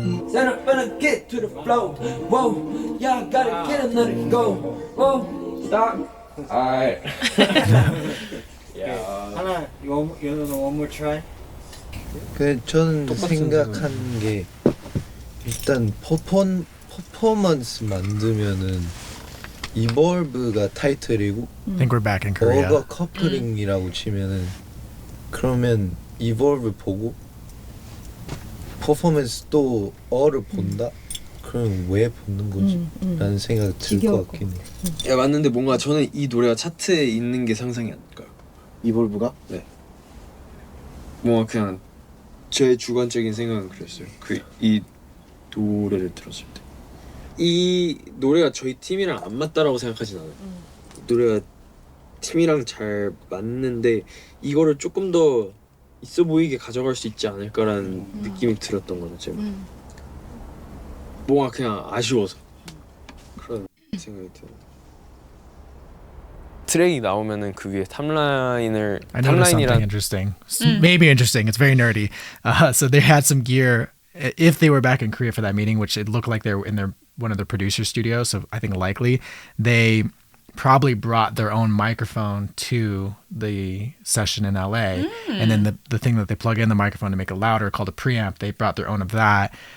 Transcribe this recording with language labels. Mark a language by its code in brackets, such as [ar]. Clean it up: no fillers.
[en] Said I'm gonna get to the flow. Whoa, yeah, I gotta get another go. Whoa, stop. Alright. [ko] 하나, [en] you know, one more try? [ko] 그 저는 생각한 게 일단 퍼포먼스 만들면은 이볼브가 타이틀이고 [en] I think we're back in Korea. [ko] 어가 커플링이라고 치면은 그러면 이볼브 보고 퍼포먼스 또 어를 본다? 그럼 왜 보는 거지? 라는 생각이 들 것 같긴 해. 야 맞는데 뭔가 저는 이 노래가 차트에 있는 게 상상이 안 가요. 이볼브가? 네. 뭔가 그냥 제 주관적인 생각은 그랬어요. 이 노래를 들었을 때. 이 노래가 저희 팀이랑 안 맞다라고 생각하진 않아요. 노래가 팀이랑 잘 맞는데 이거를 조금 더 있어 보이게 가져갈 수 있지 않을까라는 느낌이 들었던 거죠. 제가. 뭔가 그냥 아쉬워서 그런 생각이 들어요. 트랙이 나오면은 그 위에 [en] I noticed something interesting. Maybe interesting. It's very nerdy. So they had some gear. If they were back in Korea for that meeting, which it looked like they were in one of their producer studios, so I think likely they probably brought their own microphone to the session in LA, and then the thing that they plug in the microphone to make it louder, called a preamp, they brought their own of that.